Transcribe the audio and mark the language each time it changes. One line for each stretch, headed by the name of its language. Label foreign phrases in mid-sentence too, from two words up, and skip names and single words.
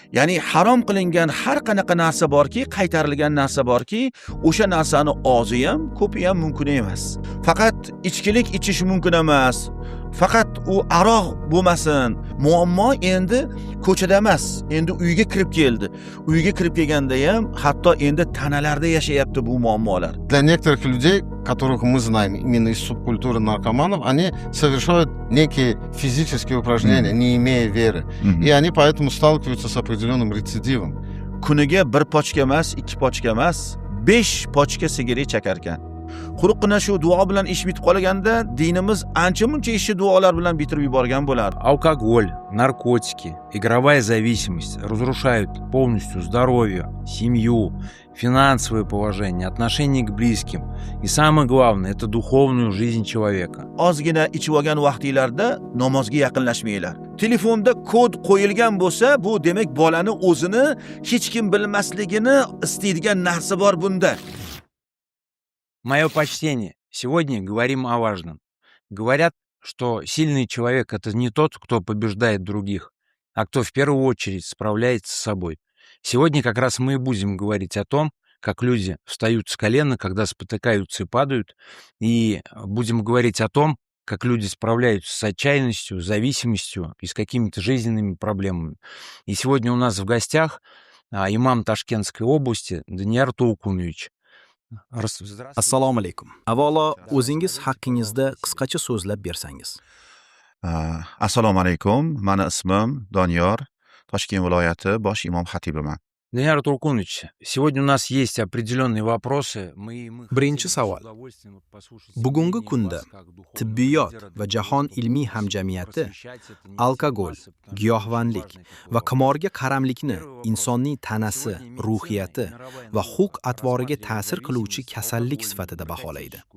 Uzbek: Ya'ni harom qilingan har qanaqa narsa borki, qaytarilgan narsa borki, o'sha narsani ozi ham, ko'pi ham mumkin emas. Faqat ichkilik ichish mumkin emas. Faqat u aroq bo'lmasin. Muammo endi ko'chada emas, endi uyga kirib keldi. Uyga kirib kelganda ham hatto endi tanalarda yashayapti bu muammolar.
Russian: Для некоторых людей, которых мы знаем именно из субкультуры наркоманов, они совершают некие физические упражнения, не имея веры. И они поэтому сталкиваются с определенным рецидивом.
Uzbek: Kuniga bir pochka emas, 2 pochka emas, 5 pochka sigaret chakar ekan. Quruqqina shu duo bilan ish bitib qolganda, dinimiz ancha-muncha ishni duolar bilan bitirib yuborgan bo'lar.
Russian: Алкоголь, наркотики, игровая зависимость разрушают полностью здоровье, семью, финансовое положение, отношение к близким. И самое главное, это духовную жизнь человека.
Uzbek: Ozgina ichib olgan vaqtinglarda namozga yaqinlashmanglar. Telefonda kod qo'yilgan bo'lsa, bu demak bolani o'zini hech kim bilmasligini istaydigan narsa bor bunda.
Russian: Мое почтение. Сегодня говорим о важном. Говорят, что сильный человек — это не тот, кто побеждает других, а кто в первую очередь справляется с собой. Сегодня как раз мы и будем говорить о том, как люди встают с колена, когда спотыкаются и падают, и будем говорить о том, как люди справляются с отчаянностью, зависимостью и с какими-то жизненными проблемами. И сегодня у нас в гостях имам Ташкентской области Данияр Толкунович.
Uzbek: Assalomu alaykum. Avvalo o'zingiz haqingizda qisqacha so'zlab bersangiz. Assalomu alaykum. Mani ismim Doniyor, Toshkent viloyati bosh imom xatibiman.
Russian: Данияр Толкунович, сегодня у нас есть определенные вопросы.
Uzbek: Birinchi savol. Bugungi kunda tibbiyot va jahon ilmiy hamjamiyati alkogol, giyohvandlik va qimorga qaramlikni insonning tanasi, ruhiyati va xulq-atvoriga ta'sir qiluvchi kasallik sifatida baholaydi.